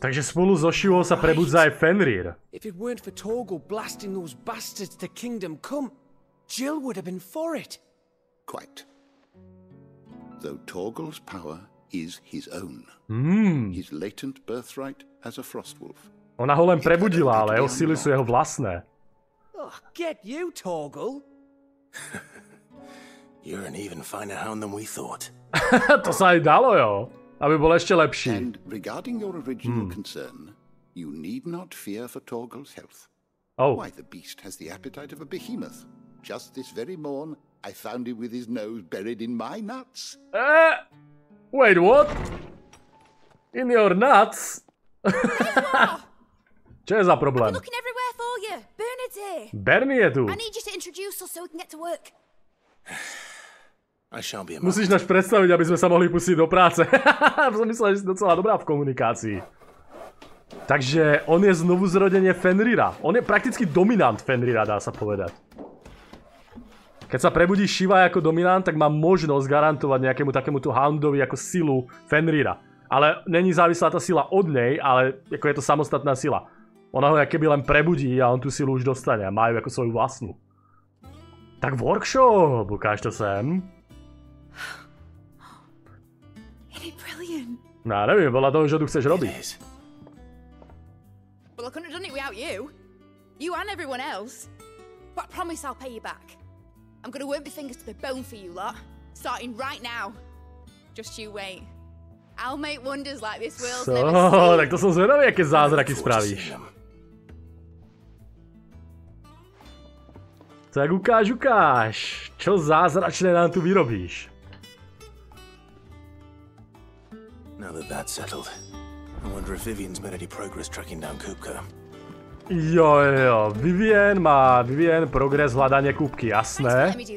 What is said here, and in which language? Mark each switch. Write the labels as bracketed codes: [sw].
[sk] Takže spolu so Shivou sa prebudza aj Fenrir. [en] If it weren't for Torgal blasting those bastards to Kingdom Come, Jill would have been for it. Quite. Though Torgal's power is his own. His latent birthright as a frostwolf. [sk] Ona ho len prebudila, ale jeho sily sú jeho vlastné. [en] Oh, get you, Torgal. You're an even finer hound than we thought. [sk] To sa aj dalo, jo. Aby bol ešte lepší. [en] And regarding your original concern, you need not fear for Torgal's health. Why, the beast has the appetite of a behemoth. Just this very morn, I found him with his nose buried in my nuts. Wait, what? In your nuts? [sk] Čo je za problém? [en] Looking everywhere for you. Bernard's here. [sk] Bernie je tu. [en] I need you to introduce us so we can get to work. [sk] Musíš nás predstaviť, aby sme sa mohli pustiť do práce. Som myslel, že si docela dobrá v komunikácii. Takže on je znovu zrodenie Fenrira. On je prakticky dominant Fenrira, dá sa povedať. Keď sa prebudí Shiva ako dominant, tak má možnosť garantovať nejakému takémuto Houndovi ako silu Fenrira. Ale není závislá tá sila od nej, ale ako je to samostatná sila. Ona ho keby len prebudí a on tú silu už dostane a má ju ako svoju vlastnú. Tak workshop, ukáž to sem. No, neviem, podľa toho, čo tu chceš robiť. [en] Well, I couldn't have done it without you. You and everyone else. But I promise I'll pay you back. I'm gonna work my fingers to the bone for you lot. Starting right now. Just you wait. I'll make wonders like this world's never seen. [sk] Tak to som zvedavý, aké zázraky spravíš. Tak ukáž. Čo zázračné nám tu vyrobíš? [en] Now that that's settled, I wonder if Vivian's made any progress tracking down Kupka. [sk] Jo, Vivian má progres hľadanie Kupky, jasné.